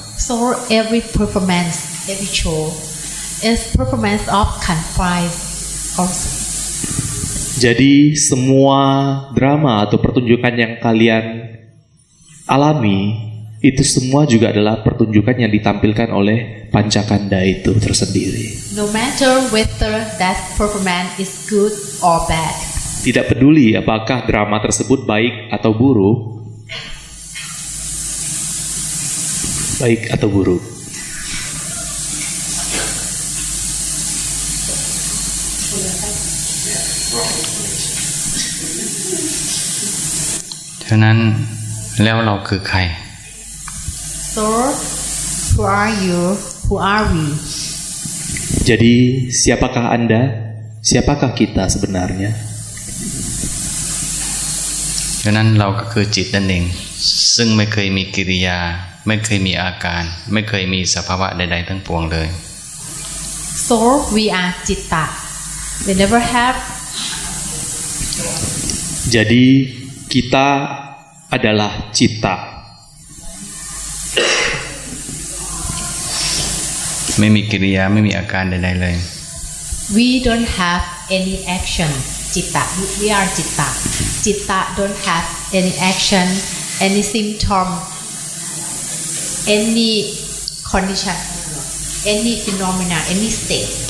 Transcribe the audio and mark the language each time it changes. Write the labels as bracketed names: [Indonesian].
[English] So every performance, every show is performance of conflict also. [Indonesian] Jadi semua drama atau pertunjukan yang kalian alami itu semua juga adalah pertunjukan yang ditampilkan oleh Pancakanda itu tersendiri. [English] No matter whether that performance is good or bad. [Indonesian] Tidak peduli apakah drama tersebut baik atau buruk. Baik atau buruk. [Thai] ฉะนั้นแล้วเราคือใคร [English] So who are you? Who are we? [Indonesian] Jadi siapakah Anda? Siapakah kita sebenarnya? [Thai] ฉะนั้นเราก็คือจิตนั่นเองซึ่งไม่เคยมีกิริยาไม่เคยมีอาการไม่เคยมีสภาวะใดๆทั้งปวงเลย [English] So we are Citta. We never have. [Indonesian] Jadi kita adalah Citta. [Thai] ไม่มีกิริยาไม่มีอาการใดๆเลย [English] We don't have any action. Citta. We are Citta. Citta don't have any action, any symptom, any condition, any phenomena, any state.